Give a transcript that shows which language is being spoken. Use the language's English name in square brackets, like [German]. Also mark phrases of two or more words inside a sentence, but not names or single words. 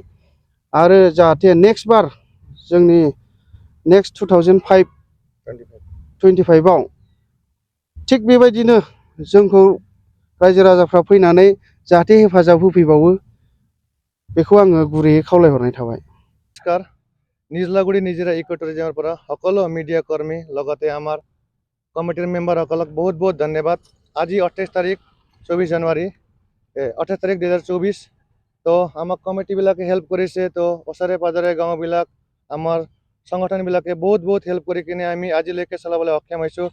[Bodo] आरो जाहाथे नेक्स्ट बार जोंनि नेक्स्ट 2025आव थिग बेबायदिनो जोंखौ रायजो राजाफ्रा फैनानै जाहाथे हेफाजाब होफैबावो बेखौ आङो गुरैयै खावलायहरनाय थाबाय। [Assamese] नमस्कार, निजलागुৰি निजरा इको टुरिज्মৰ পৰা সকলো মিডিয়া কৰ্মী লগতে আমাৰ কমিটিৰ মেম্বাৰসকলক বহুত বহুত ধন্যবাদ। আজি 28 তাৰিখ 24 জানুৱাৰী 28 তাৰিখ 2024। তো আমাক কমিটিবিলাকে হেল্প কৰিছে। তো ওচৰে পাজৰে গাঁওবিলাক আমাৰ সংগঠনবিলাকে বহুত বহুত হেল্প কৰি কিনে আমি আজিলৈকে চলাবলৈ সক্ষম হৈছোঁ।